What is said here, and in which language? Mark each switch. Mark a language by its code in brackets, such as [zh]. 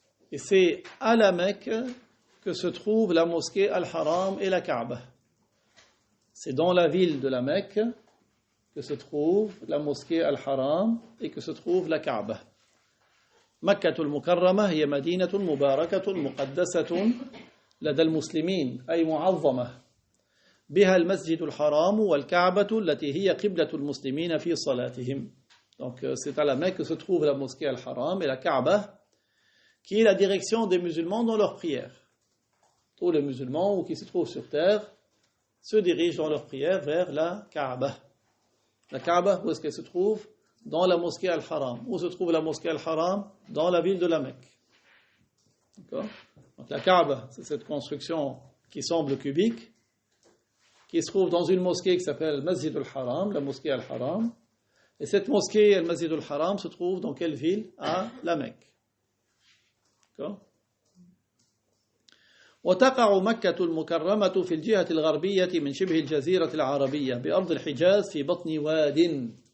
[fr] Et c'est à la Mecque que se trouve la mosquée Al-Haram et la Kaaba. C'est dans la ville de la Mecque que se trouve la mosquée Al-Haram et que se trouve la Kaaba. [ar] مكة المكرمة هي مدينة مباركة مقدسة لدى المسلمين أي معظمة بها المسجد الحرام والكعبة التي هي قبلة المسلمين في صلاتهم. [fr] Donc c'est à la Mecque que se trouve la mosquée Al-Haram et la Kaaba qui est la direction des musulmans dans leur prière. Tous les musulmans ou qui se trouvent sur terre se dirigent dans leur prière vers la Kaaba. La Kaaba, où est-ce qu'elle se trouve? Dans la mosquée Al-Haram. Où se trouve la mosquée Al-Haram? Dans la ville de la Mecque. D'accord? Donc la Kaaba, c'est cette construction qui semble cubique, qui se trouve dans une mosquée qui s'appelle Masjid al-Haram, la mosquée Al-Haram. Et cette mosquée, le Masjid al-Haram, se trouve dans quelle ville? À la Mecque. D'accord? [ar] وتقع مكة المكرمة في الجهة الغربية من شبه الجزيرة العربية بأرض الحجاز في بطن واد.